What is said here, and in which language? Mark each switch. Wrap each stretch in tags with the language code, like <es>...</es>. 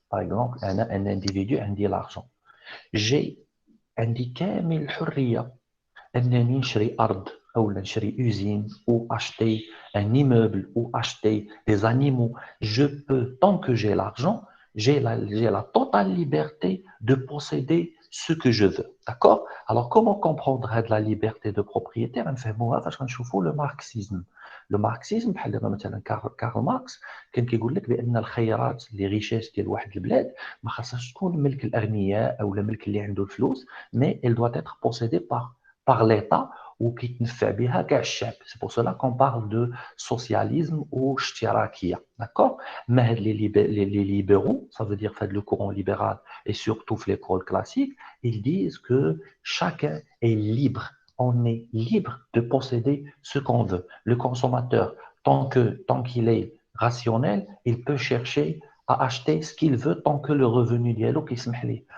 <fr>Par exemple, un individu a de l'argent. J'ai</fr> <ar>عندي كامل الحرية أنني نشري أرض أو نشري</ar> <fr>usine ou acheter un immeuble ou acheter des animaux. Je peux, tant que j'ai l'argent, j'ai la totale liberté de posséder ce que je veux. D'accord? Alors, comment comprendre la liberté de propriété?</fr> <ar>نفهموها فاش غنشوفوا le marxisme. Le marxisme بحال دابا مثلا كارل ماركس كان كيقول لك بان الخيرات لي ريشيس ديال واحد البلاد ما خاصهاش تكون ملك الاغنياء او ملك اللي عنده الفلوس</ar> <fr>mais elle doit être possédée par l'État ou qui</fr> <ar>تنفع بها كاع الشعب.</ar> <fr>C'est pour cela qu'on parle de socialisme ou اشتراكية. D'accord? Mais les libéraux, ça veut dire le courant libéral et surtout l'école classique, ils disent que chacun est libre. On est libre de posséder ce qu'on veut. Le consommateur, tant qu'il est rationnel, il peut chercher à acheter ce qu'il veut tant que le revenu dialogue qui se met.</fr>